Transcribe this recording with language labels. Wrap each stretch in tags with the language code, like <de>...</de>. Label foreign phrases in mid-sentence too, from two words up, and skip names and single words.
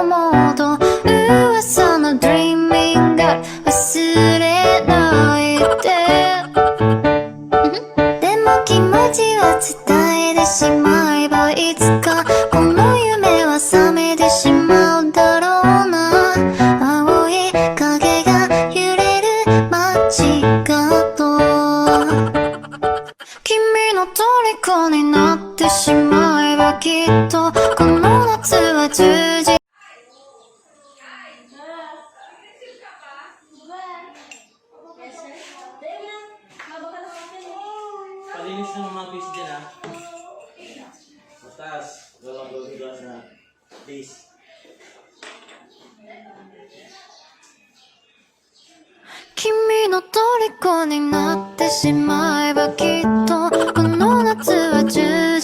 <ja>もと噂の Dreaming が忘れないででも気持ちは伝えてしまえばいつかこの夢は覚めてしまうだろうな青い影が揺れる街角君の虜になってしまえばきっとこの夏は充実</ja> <tl>Palinis ng mga fish dyan ha. Mataas. Gawag na. Please.</tl> <ja>君の虜になってしまえばきっとこの夏は充</ja>